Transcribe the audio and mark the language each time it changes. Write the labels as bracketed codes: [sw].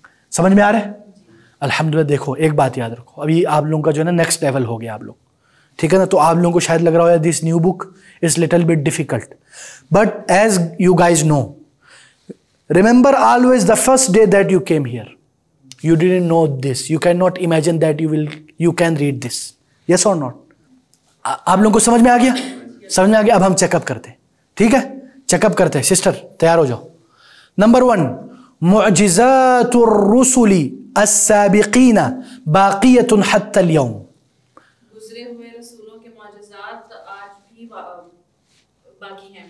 [ur] سمجھ میں آ رہا ہے؟ الحمدللہ. دیکھو ایک بات یاد رکھو ابھی آپ لوگوں کا جو ہے نا نیکسٹ لیول ہو گیا آپ لوگ. ٹھیک ہے نا. تو آپ لوگوں کو شاید لگ رہا ہو [en] This new book is little bit difficult but as you guys know remember always the first day that you came here you didn't know this you cannot imagine that you can read this yes or not. [ur] آپ لوگوں کو سمجھ میں آ گیا؟ سمجھ میں آ گیا. اب ہم چیک اپ کرتے ہیں. ٹھیک ہے چیک اپ کرتے ہیں. سسٹر تیار ہو جاؤ. [ar] نمبر 1 معجزات الرسل السابقین باقیۃ حتی اليوم. [ur] گزرے ہوئے رسولوں کے معجزات آج بھی باقی ہیں.